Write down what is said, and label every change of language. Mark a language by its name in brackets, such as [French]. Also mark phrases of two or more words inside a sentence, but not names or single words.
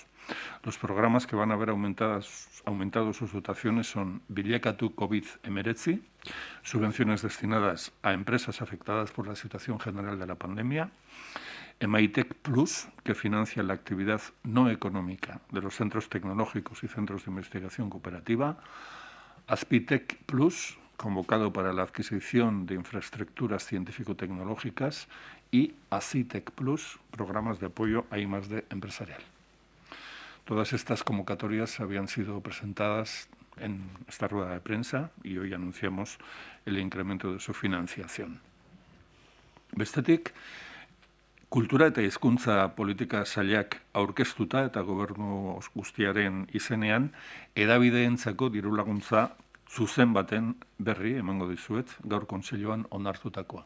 [Spanish] Los programas que van a ver aumentado sus dotaciones son Bilakatu COVID-19, subvenciones destinadas a empresas afectadas por la situación general de la pandemia, Emaitek Plus, que financia la actividad no económica de los centros tecnológicos y centros de investigación cooperativa, Azpitek Plus, convocado para la adquisición de infraestructuras científico-tecnológicas, y Azitek Plus, programas de apoyo a I+D empresarial. Todas estas convocatorias habían sido presentadas en esta rueda de prensa y hoy anunciamos el incremento de su financiación. [Basque] Bestetik, kultura eta hizkuntza politika sailak aurkeztuta eta gobernu guztiaren izenean hedabideentzako diru laguntza zuzen baten berri emango dizuet gaur kontseiluan onartutakoa.